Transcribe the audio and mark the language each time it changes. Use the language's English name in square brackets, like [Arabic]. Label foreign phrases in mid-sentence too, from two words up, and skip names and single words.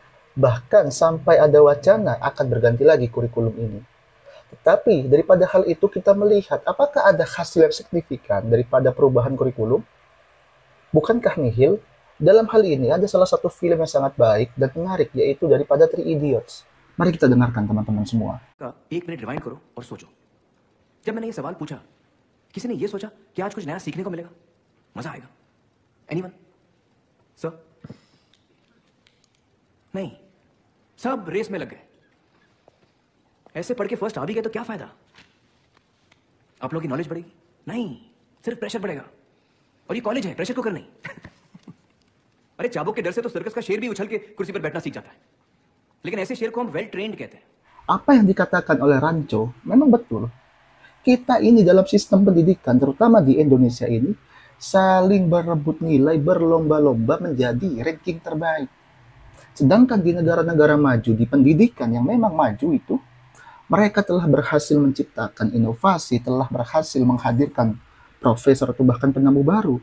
[Indonesian] Bahkan sampai ada wacana akan berganti lagi kurikulum ini. Tetapi daripada hal itu kita melihat apakah ada hasil yang signifikan daripada perubahan kurikulum? Bukankah nihil? Dalam hal ini ada salah satu film yang sangat baik dan menarik, yaitu daripada Three Idiots. Mari kita dengarkan teman-teman semua. [Hindi] एक मिनट रिवाइंड करो और सोचो। जब मैंने ये सवाल पूछा, किसी ने ये सोचा कि आज कुछ नया सीखने को मिलेगा, मजा आएगा? एनीवन? सर? नहीं, सब रेस में लग गए। ऐसे पढ़ के फर्स्ट आ भी गए तो क्या फायदा? आप लोगों की नॉलेज बढ़ेगी? नहीं, सिर्फ प्रेशर बढ़ेगा। और ये कॉलेज है, [English] pressure cooker [Hindi] नहीं। अरे चाबुक के डर से तो सर्कस का शेर भी उछल के कुर्सी पर बैठना सीख जाता है, लेकिन ऐसे शेर को हम [English] well trained [Hindi] कहते हैं। [Indonesian] Apa yang dikatakan oleh Ranco memang betul. Kita ini dalam sistem pendidikan, terutama di Indonesia ini, saling berebut nilai, berlomba-lomba menjadi ranking terbaik. Sedangkan di negara-negara maju, di pendidikan yang memang maju itu, mereka telah berhasil menciptakan inovasi, telah berhasil menghadirkan profesor atau bahkan penemu baru.